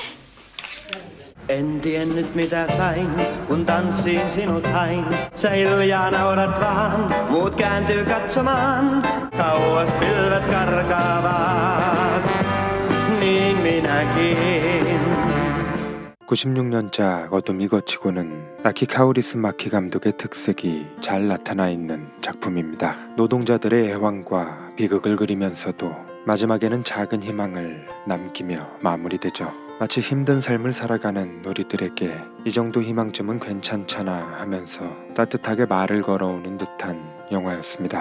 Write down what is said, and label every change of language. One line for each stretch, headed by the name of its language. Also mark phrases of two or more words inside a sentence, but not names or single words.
Finnish: En tiennyt mitä sain, kun tanssiin sinut hain. Sä hiljaa naurat vaan, muut kääntyy katsomaan. Kauas pilvet karkaavat, niin minäkin.
Korean: 96년작 어둠이 거치고는 아키 카오리스 마키 감독의 특색이 잘 나타나 있는 작품입니다. 노동자들의 애환과 비극을 그리면서도 마지막에는 작은 희망을 남기며 마무리되죠. 마치 힘든 삶을 살아가는 우리들에게 이 정도 희망쯤은 괜찮잖아 하면서 따뜻하게 말을 걸어오는 듯한 영화였습니다.